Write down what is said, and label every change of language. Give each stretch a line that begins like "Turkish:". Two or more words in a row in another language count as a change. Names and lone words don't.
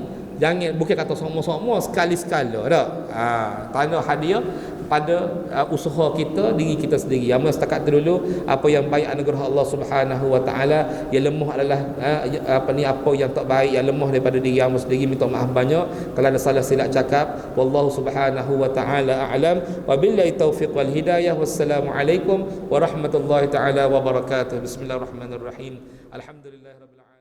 Malay: Jangan, bukan kata semua-semua, sekali-sekala dah. Tanya hadiah pada usaha kita, diri kita sendiri. Yang setakat tu dulu, apa yang baik anugerah Allah
Arabic: سبحانه وتعالى,
Malay: yang lemah adalah apa yang tak baik, yang lemah daripada diri kamu sendiri. Minta maaf banyak kalau ada salah silap cakap.
Arabic: والله سبحانه وتعالى أعلم وبالله التوفيق والهداية. والسلام عليكم ورحمة الله تعالى وبركاته بسم الله الرحمن الرحيم الحمد لله رب